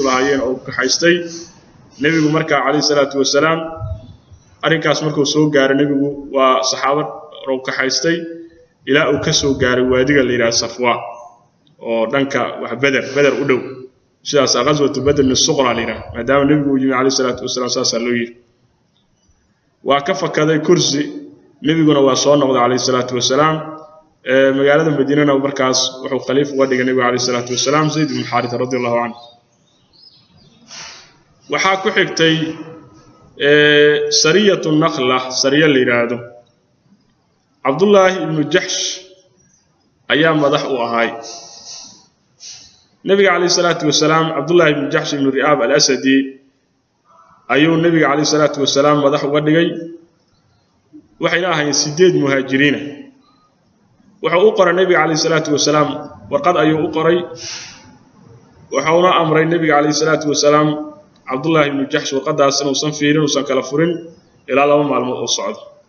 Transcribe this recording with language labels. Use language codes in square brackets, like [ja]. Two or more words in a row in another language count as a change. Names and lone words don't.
[so] lahaayeen oo ka haystay Nabigu marka [ar] عليه الصلاة والسلام [so] arinkaas markuu soo gaaray Nabigu waa saxaabad oo ka haystay ilaa uu ka soo gaaray waadiga la yiraahdo Safwa oo dhanka wax badar u dhow sidaas [ar] غزوة بدر الصغرى [so] lina maadaama nabigu yimi [ar] عليه الصلاة والسلام [so] saasa loo yiri waa ka fakaday kursi nabiguna waa soo noqday [ar] عليه الصلاة والسلام [so] magaalada Madiina markaas wuxuu khaliif uga dhigay nabiga [ar] عليه الصلاة والسلام [so] Zayd ibn Haritha [ar] رضي الله عنه [so] waxa ku xigtay [ar] سرية نخلة [so] sariya liiraado Abdullah ibn Jahsh ayaa madax u ahay nabiga [ar] عليه الصلاة [so] wasalaam Abdullah ibn Jahsh ibn Ri'ab al-Asadi ayuu nabiga [ar] عليه الصلاة والسلام [so] madax uga dhigay waxay lahaayeen 8 muhaajiriin wuxuu u qoray nabiga [ar] عليه الصلاة والسلام [so] warqad ayuu u qoray wuxuuna amray nabiga [ar] عليه الصلاة والسلام [so] Abdullah ibn Jahsh warqadaas inuu san fiirin oo san kala furin ilaa 2 maalmood oo socdo